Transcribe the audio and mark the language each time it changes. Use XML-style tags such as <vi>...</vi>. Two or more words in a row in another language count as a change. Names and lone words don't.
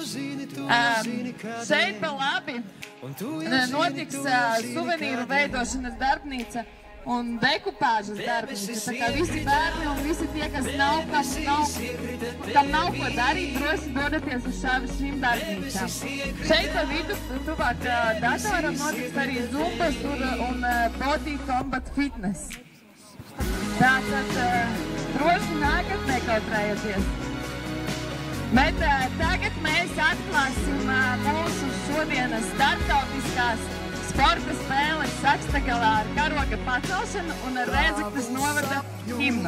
<lv>Šeit pa labi notiks suvenīru veidošanas darbnīca un dekupāžas darbnīca. Tā kā visi bērni un visi tie, kas kam nav ko darīt, droši dodaties uz šīm darbnīcām. Šeit pa vidu, tuvāk datoram, notiks arī zumbas un</lv> <en>body combat fitness.</en> <lv>Tātad droši nākat nekautrējieties. Bet tagad mēs atklāsim mūsu šodienas starptautiskās sporta spēles Sakstagalā ar karoga pacelšanu un ar Rēzeknes novada himnu.</lv>